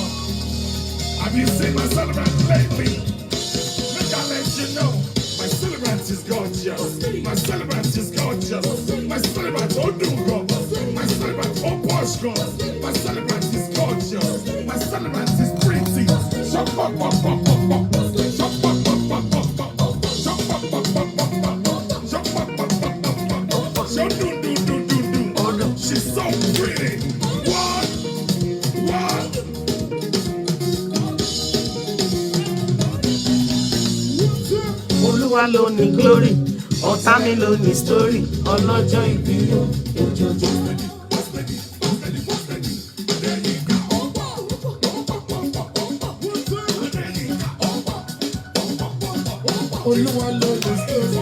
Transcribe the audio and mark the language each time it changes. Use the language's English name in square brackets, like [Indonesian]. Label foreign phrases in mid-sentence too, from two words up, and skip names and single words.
[English] Have you seen my celebrant lately? Look, I'll let you know. My celebrant is gorgeous. My celebrant is gorgeous. My celebrant, oh, do go. My celebrant, oh, posh go. My celebrant is gorgeous. My celebrant is pretty. Shop, pop, pop, pop, pop, pop. Shop, pop, pop, pop, pop, pop. Shop, pop, pop, pop, pop, pop. Shop, pop, pop, pop, pop, pop. Shop, do, do, do, do, do. Oh, no. She's so pretty. What? What? [Yoruba] Olúwa ló ní glory, ọ̀tá mi ló ní story, ọlọ́jọ́ ìbí o. Olúwa ló ní story,